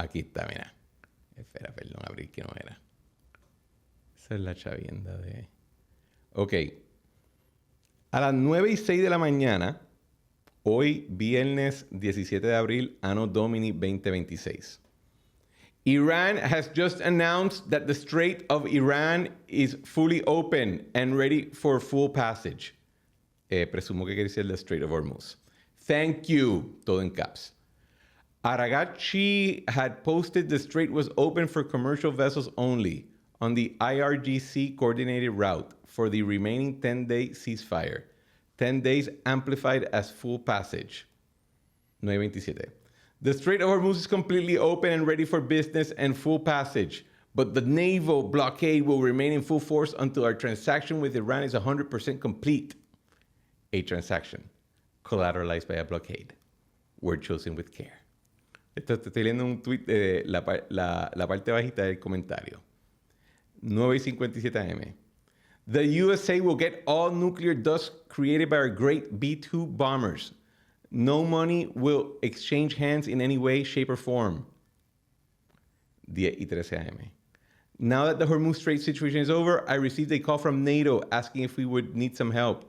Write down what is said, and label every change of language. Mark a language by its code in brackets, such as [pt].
[es] Aquí está, mira. Espera, perdón, abrir que no era. Esa es la chavienda de... Ok. A las 9:06 de la mañana, hoy viernes 17 de abril, Anno Domini 2026. [en] Iran has just announced that the Strait of Iran is fully open and ready for full passage. [es] Presumo que quiere decir [en] the Strait of Hormuz. Thank you. [es] Todo en caps. [en] Aragachi had posted the strait was open for commercial vessels only on the IRGC coordinated route for the remaining 10-day ceasefire. 10 days amplified as full passage. 9:27. The Strait of Hormuz is completely open and ready for business and full passage, but the naval blockade will remain in full force until our transaction with Iran is 100% complete. A transaction collateralized by a blockade. Word chosen with care. [es] Estoy leyendo un tweet de la parte bajita del comentario. [en] 9:57 AM. The USA will get all nuclear dust created by our great B-2 bombers. No money will exchange hands in any way, shape, or form. 10:13 AM. Now that the Hormuz Strait situation is over, I received a call from NATO asking if we would need some help.